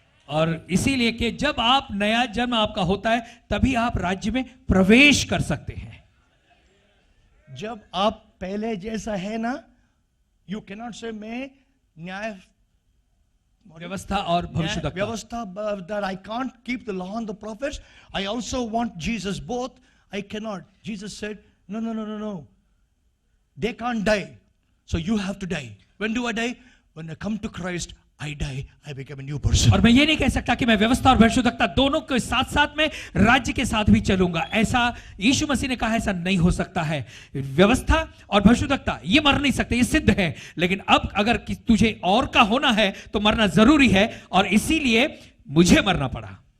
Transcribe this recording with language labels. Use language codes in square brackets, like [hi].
[hi] और इसीलिए कि जब आप नया जन्म आपका होता है तभी आप राज्य में प्रवेश कर सकते हैं। जब आप पहले जैसा है ना, [en] you can not say [hi] मैं न्याय व्यवस्था और भविष्यद्वक्ता [en] व्यवस्था, that I can't keep the law and the prophets. I also want Jesus both. I cannot. Jesus said, no. They can't die. So you have to die. When do I die? When I come to Christ, I die. I become a new person. [hi] और मैं ये नहीं कह सकता कि मैं व्यवस्था और भविष्यद्वक्ता दोनों के साथ साथ में राज्य के साथ भी चलूंगा। ऐसा यीशु मसीह ने कहा, ऐसा नहीं हो सकता है। व्यवस्था और भविष्यद्वक्ता ये मर नहीं सकते, ये सिद्ध है। लेकिन अब अगर तुझे और का होना है तो मरना जरूरी है, और इसीलिए मुझे मरना पड़ा।